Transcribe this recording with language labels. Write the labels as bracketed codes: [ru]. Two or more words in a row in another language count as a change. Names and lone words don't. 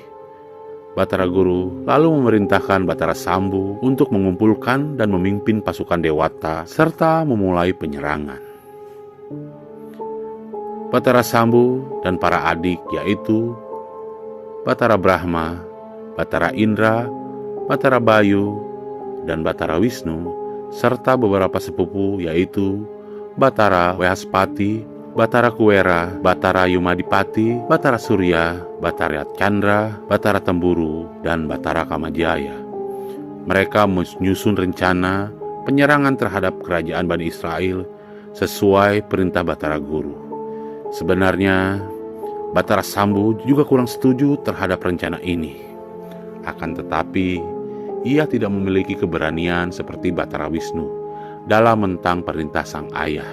[id] Batara Guru lalu memerintahkan Batara Sambu untuk mengumpulkan dan memimpin pasukan Dewata serta memulai penyerangan. Batara Sambu dan para adik yaitu Batara Brahma, Batara Indra, Batara Bayu, dan Batara Wisnu serta beberapa sepupu yaitu Batara Wehaspati, Batara Kuwera, Batara Yumadipati, Batara Surya, Batara Chandra, Batara Temburu, dan Batara Kamajaya. Mereka menyusun rencana penyerangan terhadap kerajaan Bani Israel sesuai perintah Batara Guru. Sebenarnya, Batara Sambu juga kurang setuju terhadap rencana ini. Akan tetapi, ia tidak memiliki keberanian seperti Batara Wisnu dalam mentang perintah sang ayah.